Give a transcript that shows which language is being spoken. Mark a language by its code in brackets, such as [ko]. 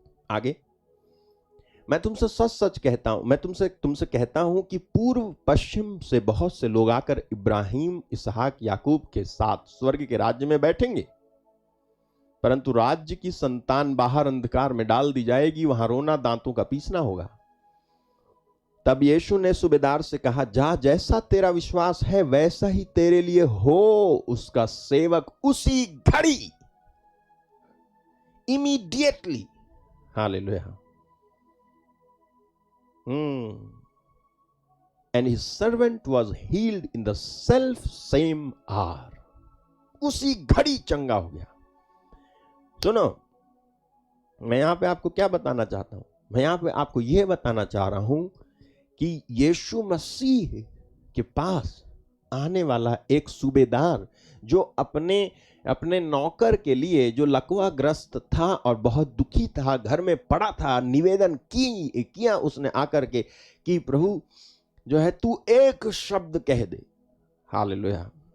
[hi] आगे, मैं तुमसे सच कहता हूं, मैं तुमसे कहता हूं कि पूर्व पश्चिम से बहुत से लोग आकर इब्राहिम, इसहाक, याकूब के साथ स्वर्ग के राज्य में बैठेंगे, परंतु राज्य की संतान बाहर अंधकार में डाल दी जाएगी, वहां रोना दांतों का पीसना होगा। तब यीशु ने सूबेदार से कहा, जा, जैसा तेरा विश्वास है वैसा ही तेरे लिए हो। उसका सेवक उसी घड़ी, [en] Immediately, hallelujah, and his servant was healed in the self same hour. [hi] उसी घड़ी चंगा हो गया। सुनो, मैं यहां पे आपको क्या बताना चाहता हूं? मैं यहां पे आपको यह बताना चाह रहा हूं कि यीशु मसीह के पास आने वाला एक सूबेदार जो अपने नौकर के लिए, जो लकवा ग्रस्त था और बहुत दुखी था, घर में पड़ा था, निवेदन किया उसने आकर के कि प्रभु जो है तू एक शब्द कह दे। हालेलुया।